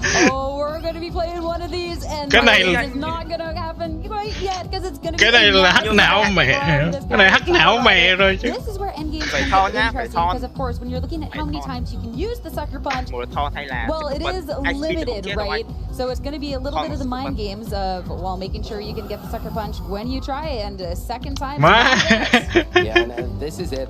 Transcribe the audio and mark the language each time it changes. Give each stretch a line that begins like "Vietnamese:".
English: oh, we're going to be playing one of these, and
Vietnamese: cái này
English: it's not going to happen quite yet because it's going to be.
Vietnamese: Cái này là hack não mẹ, cái này hack não mẹ rồi chứ.
English: This is where endgame is interesting because, of course, when you're looking at how many times you can use the Sucker Punch, well, it is limited, right? So it's going to be a little bit of the mind games of, well, making sure you can get the Sucker Punch when you try it, and a second time. Yeah, and this is it.